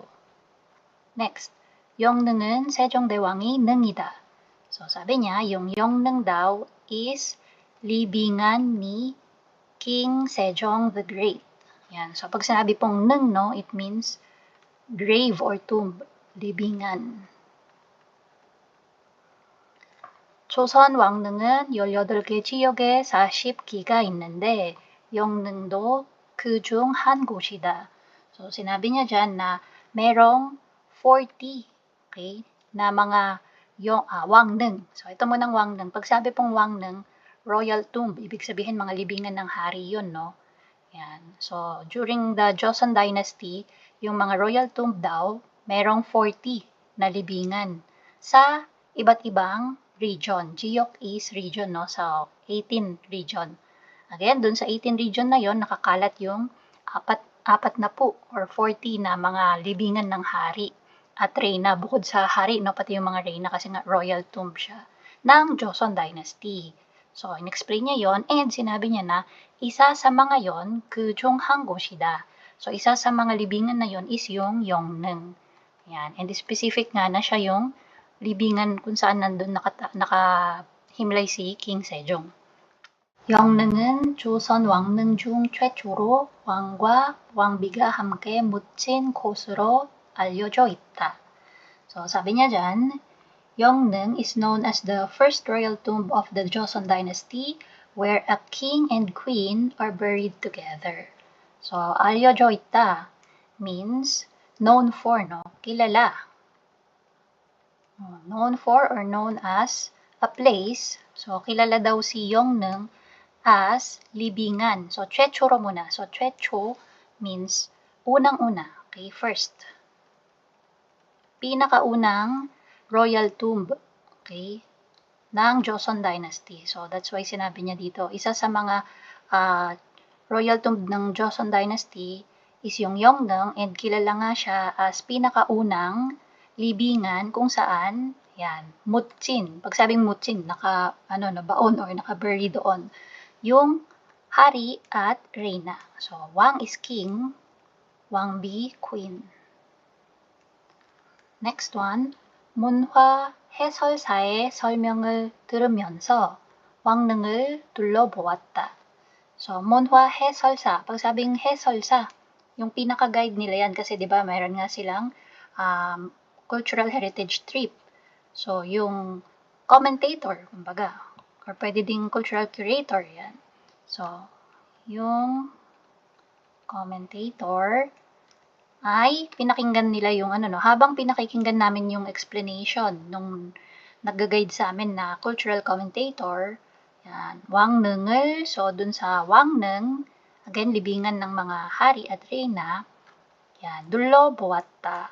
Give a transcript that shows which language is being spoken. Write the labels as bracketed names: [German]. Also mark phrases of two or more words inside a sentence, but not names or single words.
[English] Next, [Korean] Yeongneng은 세종대왕이 능이다. [Filipino] So sabi niya, yung Yeongneng daw is libingan ni King Sejong the Great. Yan. So pag sinabi pong neng, no, [English] it means grave or tomb, [Filipino] libingan. [Korean] 조선 왕릉은 18개 지역에 40기가 있는데 영릉도 그중 한 곳이다. [Filipino] So sinabi niya dyan na merong 40, okay, na mga Wangneng. So ito munang Wangneng. Pag sabi pong Wangneng, [English] royal tomb, [Filipino] ibig sabihin mga libingan ng hari yun, no? Yan. [English] So, during the Joseon Dynasty, [Filipino] yung mga [English] royal tomb [Filipino] daw, merong 40 na libingan sa iba't ibang region. Jiok is region, no? Sa 18 region. Again, dun sa 18 region na yon nakakalat yung apat na po or 40 na mga libingan ng hari at reyna, bukod sa hari, no, pati yung mga reyna kasi nga [English] royal tomb [Filipino] siya, ng Joseon Dynasty. So, in-explain niya yon and sinabi niya na isa sa mga yon, [Korean] 그중 한 곳이다. [Filipino] So, isa sa mga libingan na yon is yung Yeongneng. Yan. And specific nga na siya yung libingan kung saan nandun nakahimlay si King Sejong. [Korean] 영릉은 조선 왕릉 중 최초로 왕과 왕비가 함께 묻힌 곳으로 알려져 있다. [English] So, [Filipino] sabi niya dyan, [English] Yeongneng is known as the first royal tomb of the Joseon Dynasty where a king and queen are buried together. [Filipino] So, [Korean] 알려져 있다 [English] means known for, no? Kilala. Known for or known as a place. [Filipino] So, kilala daw si Yeongneng as libingan. So, 최초로 muna. So, 최초 means unang-una. Okay, first. Pinakaunang [English] royal tomb. [Filipino] Okay? ng Joseon Dynasty. So, that's why sinabi niya dito, isa sa mga [English] royal tomb [Filipino] ng Joseon Dynasty is yung Yeongnam, and kilala nga siya as pinakaunang libingan kung saan, yan, mutsin. Pag sabing mutsin, baon or naka-bury doon. Yung hari at reyna. So, Wang is king, Wang Bi, queen. Next one, [Korean] 문화 해설사의 설명을 들으면서 왕릉을 둘러보았다. So, 문화 해설사. [Filipino] Pag sabing 해설사, yung pinaka-guide nila yan kasi 'di ba mayroon nga silang [English] cultural heritage trip. [Filipino] So, yung commentator, kumbaga, or pwede ding [English] cultural curator [Filipino] yan. So, yung commentator ay pinakinggan nila yung habang pinakikinggan namin yung explanation nung nag-guide sa amin na [English] cultural commentator, [Filipino] yan, 왕릉을, so dun sa 왕릉, again, libingan ng mga hari at reyna, yan, 둘러보았다.